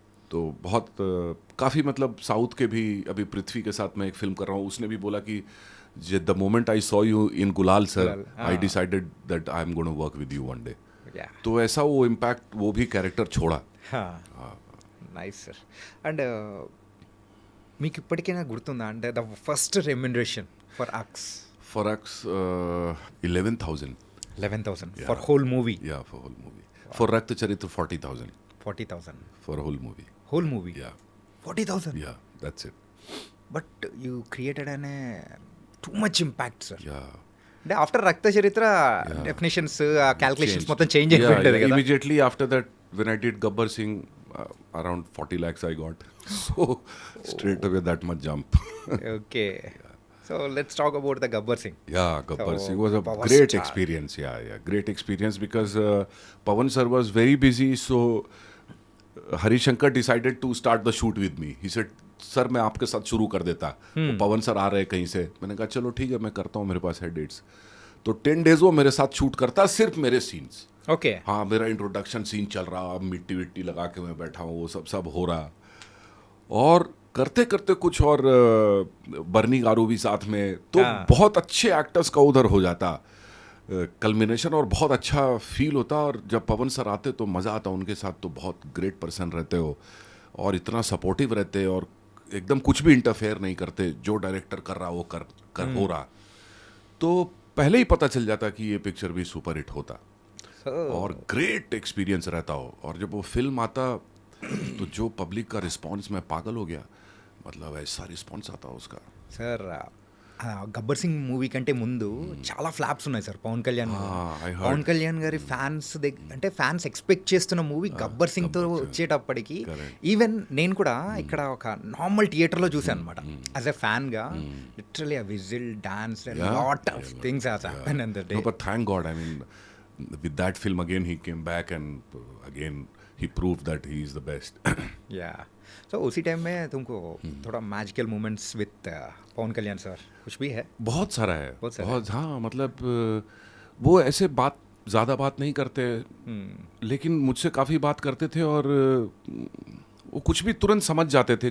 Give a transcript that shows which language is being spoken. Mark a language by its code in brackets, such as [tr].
[hi] तो बहुत काफ़ी मतलब साउथ के भी, अभी पृथ्वी के साथ मैं एक फिल्म कर रहा हूँ, उसने भी बोला कि [en] The moment I saw you in Gulaal sir, I decided that I am gonna work with you one day. Yeah. [hi] तो ऐसा वो इम्पैक्ट वो भी कैरेक्टर छोड़ा. [en] हाँ. Nice sir. [te] అండ్ మీకు ఇప్పటికైనా గుర్తుందా అంటే [en] The first remuneration for X? For X, 11,000. 11,000 for whole movie. Yeah, for whole movie. For Rakta Charitra, 40,000 40,000 for whole movie. Whole movie. Yeah, 40,000. yeah, that's it. But you created అనే too much impact sir. Yeah. [te] అంటే after రక్త చరిత్ర definitions, calculations [en] Changed. [te] మొత్తం change అయిపోయింది కదా. [en] Immediately after that, when I did Gabbar Singh, around 40 lakhs I got. So straight away that much jump. Okay. So let's talk about the Gabbar Singh. Yeah, Gabbar So, Singh was a Power great Star. experience. Yeah, great experience because Pawan sir was very busy. So Harishankar decided to start the shoot with me. He said sir [hi] मैं आपके साथ शुरू कर देता. तो पवन sir आ रहे हैं कहीं से. मैंने कहा चलो ठीक है मैं करता हूँ, मेरे पास है डेट्स. तो 10 डेज वो मेरे साथ शूट करता, सिर्फ मेरे सीन्स. [en] Okay. [hi] हाँ, मेरा इंट्रोडक्शन सीन चल रहा, मिट्टी विट्टी लगा के मैं बैठा हूँ, वो सब हो रहा. और करते करते कुछ और बर्नी गारू भी साथ में, तो बहुत अच्छे एक्टर्स का उधर हो जाता कल्मिनेशन, और बहुत अच्छा फील होता. और जब पवन सर आते तो मज़ा आता उनके साथ. तो बहुत ग्रेट पर्सन रहते हो और इतना सपोर्टिव रहते और एकदम कुछ भी इंटरफेयर नहीं करते. जो डायरेक्टर कर रहा वो कर हो रहा. तो पहले ही पता चल जाता कि ये पिक्चर भी सुपर हिट होता. और ग्रेट एक्सपीरियंस रहता हो. और जब वो फिल्म आता तो जो पब्लिक का रिस्पांस, मैं पागल हो गया. मतलब ऐसा रिस्पांस आता उसका. [te] సార్ గబ్బర్ సింగ్ మూవీ కంటే ముందు చాలా ఫ్లాప్స్ ఉన్నాయి సార్ పవన్ కళ్యాణ్ గారు. [en] I heard. [te] పవన్ కళ్యాణ్ గారి ఫ్యాన్స్ అంటే ఫ్యాన్స్ ఎక్స్పెక్ట్ చేస్తున్న మూవీ గబ్బర్ సింగ్ తో వచ్చేటప్పటికి ఈవెన్ నేను కూడా ఇక్కడ ఒక నార్మల్ థియేటర్ లో చూసాను అనమాట. [en] As a fan గా literally ఆ whistle dance and lot of things has happen in the day. No, but thank God. I mean, with that film again he came back and again he proved that he is the best. [hi] या सो उसी time में तुमको थोड़ा magical moments with Pawan Kalyan sir कुछ भी है? बहुत सारा है. बहुत सारा बहुत. हाँ, मतलब वो ऐसे ज़्यादा बात नहीं करते, लेकिन मुझसे काफ़ी बात करते थे. और वो कुछ भी तुरंत समझ जाते थे.